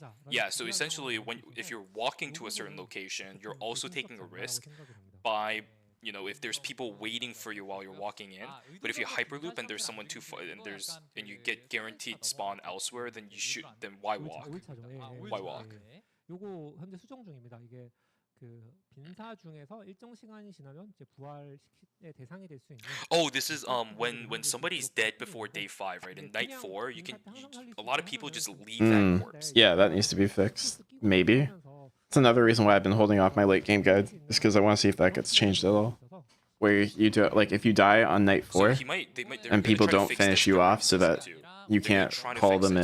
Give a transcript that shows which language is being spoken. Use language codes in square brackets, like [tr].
[en] Yeah, so essentially if you're walking to a certain location, you're also taking a risk by, you know, if there's people waiting for you while you're walking in. But if you hyperloop and there's someone too far and you get guaranteed spawn elsewhere, then why walk? Why walk? [ko] 요거 현재 수정 중입니다. 이게 그 빈사 중에서 일정 시간이 지나면 이제 부활의 대상이 될 수 있는. [en] Oh, this is when somebody's dead before day 5, right? In night 4, a lot of people just leave that corpse. Yeah, that needs to be fixed. Maybe. It's another reason why I've been holding off my late game guide, is because I want to see if that gets changed at all. Where you do like if you die on night 4 and people don't finish you off so that you can't call them in.